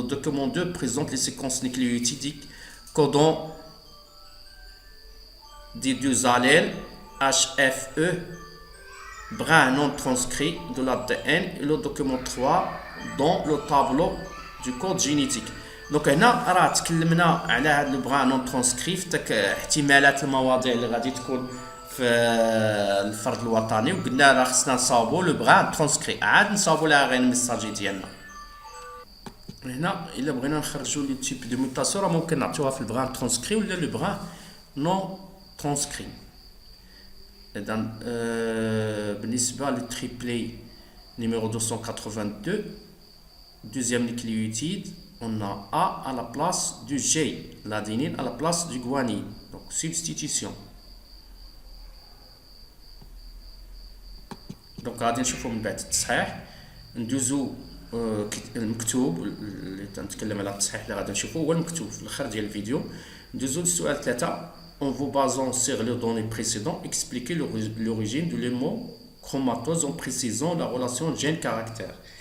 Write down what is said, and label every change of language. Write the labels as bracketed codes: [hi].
[fr] Le document 2 présente les séquences nucléotidiques codant des deux allèles HFE brun non transcrit de l'ADN et le document 3 dans le tableau du code génétique. [ar] Donc هنا راه تكلمنا على هذا البران نون ترانسكريف احتمالات المواضيع اللي غادي تكون في الفرد الوطني وقلنا راه خصنا نصاوبوا لو بران ترانسكري عاد نصاوبوا لها غير الميساجي ديالنا. هنا الا بغينا نخرجوا لي تيب دو ميوتاسيون راه ممكن نعطيوها في البران ترانسكري ولا لو بران نون ترانسكري. اذا بالنسبه للتريبلي [fr] numéro 282 deuxième nucléotide, on a A à la place du G, l'adenine à la place du guanine. Donc substitution. [ar] Donc غادي نشوفوا من بعد التصحيح ندوزو المكتوب اللي تنتكلم على التصحيح اللي غادي نشوفوا هو المكتوب في الاخر ديال الفيديو. ندوزو للسؤال 3. [fr] En vous basant sur les données précédentes, expliquez l'origine de l'hémochromatose en précisant la relation gène-caractère.